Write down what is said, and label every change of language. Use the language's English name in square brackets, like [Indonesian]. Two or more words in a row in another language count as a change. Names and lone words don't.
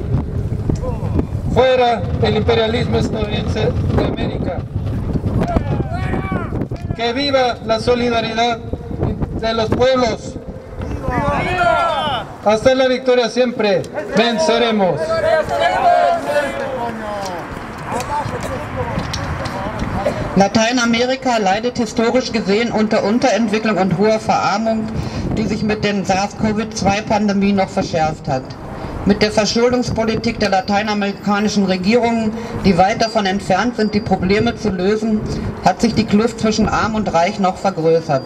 [Spanish] Fuera el imperialismo estadounidense de América. Que viva la solidaridad de los pueblos. Hasta la victoria siempre venceremos. [German] Lateinamerika leidet historisch gesehen unter Unterentwicklung und hoher Verarmung, die sich mit der SARS-CoV-2-Pandemie noch verschärft hat. Mit der Verschuldungspolitik der lateinamerikanischen Regierungen, die weit davon entfernt sind, die Probleme zu lösen, hat sich die Kluft zwischen Arm und Reich noch vergrößert.